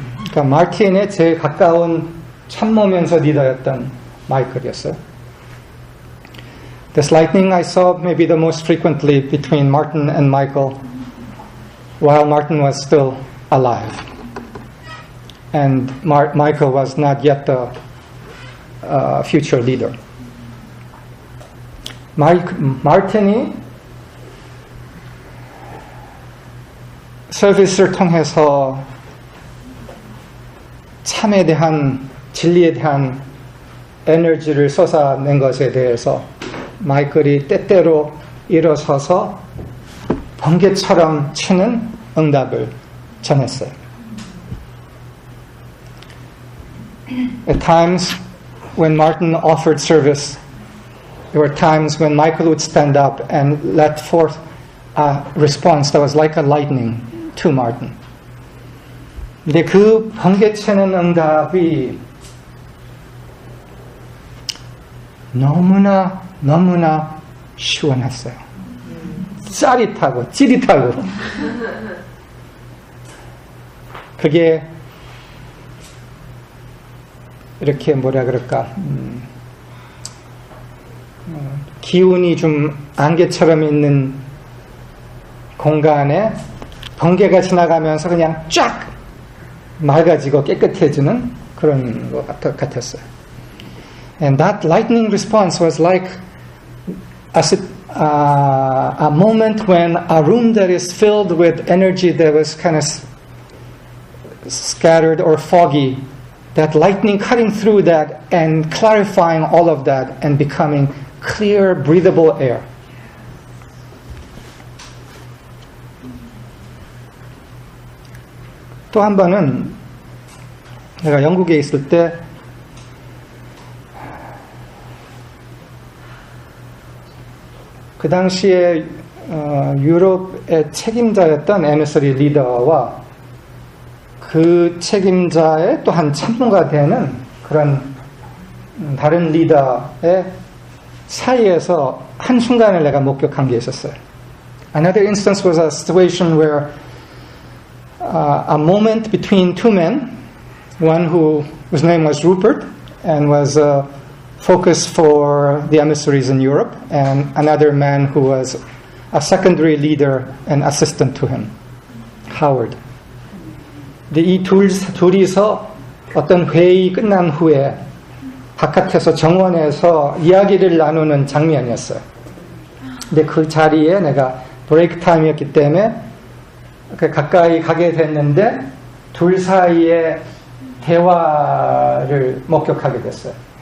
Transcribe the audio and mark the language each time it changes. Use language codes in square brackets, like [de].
[ko] 그러니까 마틴의 제일 가까운 참모면서 리더였던 마이클이었어요. [en] This lightning I saw maybe the most frequently between Martin and Michael while Martin was still alive. And Michael was not yet the future leader. [ko] 마틴이 서비스를 통해서 참에 대한, 진리에 대한 에너지를 쏟아낸 것에 대해서 마이클이 때때로 일어서서 번개처럼 치는 응답을 전했어요. [en] At times when Martin offered service, there were times when Michael would stand up and let forth a response that was like a lightning to Martin. [ko] 근데 그 번개치는 응답이 너무나 시원했어요. 짜릿하고 찌릿하고. 그게 이렇게 뭐라 그럴까, 기운이 좀 안개처럼 있는 공간에 번개가 지나가면서 그냥 쫙 맑아지고 깨끗해지는 그런 것 같았어요. [en] And that lightning response was like a moment when a room that is filled with energy that was kind of scattered or foggy, that lightning cutting through that and clarifying all of that and becoming clear, breathable air. [ko] 또 한 번은 내가 영국에 있을 때 그 당시에 유럽의 책임자였던 에미서리 리더와 그 책임자의 또 한 참모가 되는 그런 다른 리더의 사이에서 한순간을 내가 목격한 게 있었어요. [en] Another instance was a situation where a moment between two men, one whose name was Rupert and was focus for the emissaries in Europe, and another man who was a secondary leader and assistant to him, Howard. [ko] 이 둘이서 어떤 회의 끝난 후에 바깥에서 정원에서 이야기를 나누는 장면이었어요. 근데 그 자리에 내가 브레이크 타임이었기 때문에 가까이 가게 됐는데 둘 사이에 대화를 목격하게 됐어요.